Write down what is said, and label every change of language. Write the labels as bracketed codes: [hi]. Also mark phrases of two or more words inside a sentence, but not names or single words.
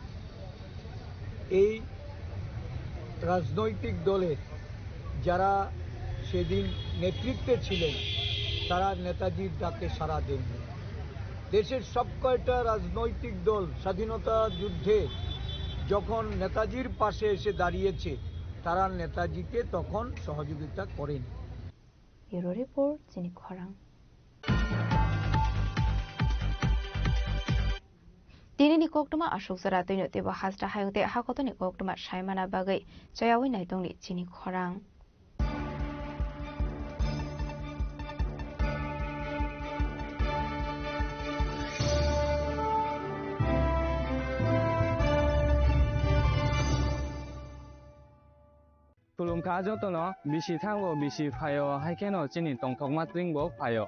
[bn] এই রাজনৈতিক দলের যারা সেদিন নেতৃত্বে ছিলেন, তারা নেতাজির ডাকে সাড়া দেননি। দেশের সব কয়টা রাজনৈতিক দল স্বাধীনতা যুদ্ধে যখন নেতাজির পাশে এসে দাঁড়িয়েছে, তারা নেতাজিকে তখন সহযোগিতা করেনি। ব্যুরো রিপোর্ট, জিনি খরাং। [brx] दिनैनि कक्टमा अशोक जरा दैनो तेबो हाजरा हायुते हाकतनि कक्टमा सायमाना बागै जयावै नायदंनि जिनि खरां। [trp] Tulungka jotono bisi thango bisi phayo haikeno chini tongthokma tringbo phayo